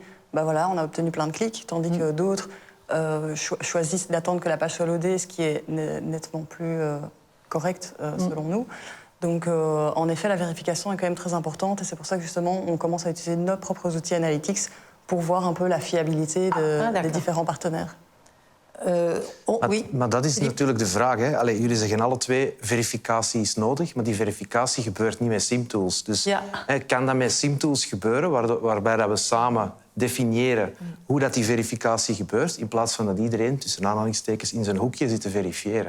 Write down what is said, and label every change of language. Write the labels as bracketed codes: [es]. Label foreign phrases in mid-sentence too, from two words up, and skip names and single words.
[fr] Ben voilà, on a obtenu plein de clics, tandis que d'autres choisissent d'attendre que la page soit loadée, ce qui est nettement plus correct selon nous. Donc, en effet, la vérification est quand même très importante et c'est pour ça que, justement, on commence à utiliser nos propres outils analytics pour voir un peu la fiabilité des différents partenaires. [nl] Maar dat is natuurlijk de vraag. Hè. Allee, jullie zeggen alle twee, verificatie is nodig, maar die verificatie gebeurt niet met SIM-tools. Dus kan dat met SIM-tools gebeuren, waarbij dat we samen definiëren hoe dat die verificatie gebeurt, in plaats van dat iedereen, tussen aanhalingstekens, in zijn hoekje zit te verifiëren?